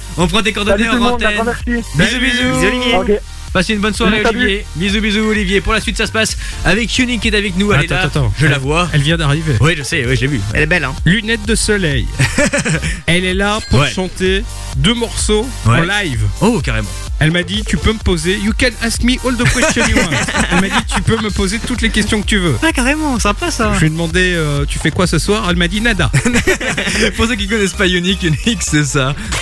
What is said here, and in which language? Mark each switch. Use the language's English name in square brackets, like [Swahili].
[French] On prend tes coordonnées en antenne. Bisous, bisous. Passez une bonne soirée, Olivier. Bisous, bisous, Olivier. Pour la suite, ça se passe avec Yuni qui est avec nous. Attends, elle est là. Attends. Je la vois. Elle vient d'arriver. Oui, je sais, oui, j'ai vu. Elle est belle, hein. Lunettes de soleil. Elle est là pour chanter deux morceaux en live. Oh, carrément. Elle m'a dit, tu peux me poser. [English] You can ask me all the questions you want. [French] Elle m'a dit, tu peux me poser toutes les questions que tu veux. Ah, carrément, sympa ça. Je lui ai demandé, tu fais quoi ce soir? Elle m'a dit, nada. Pour ceux qui connaissent pas Yuni, Yuni, c'est ça.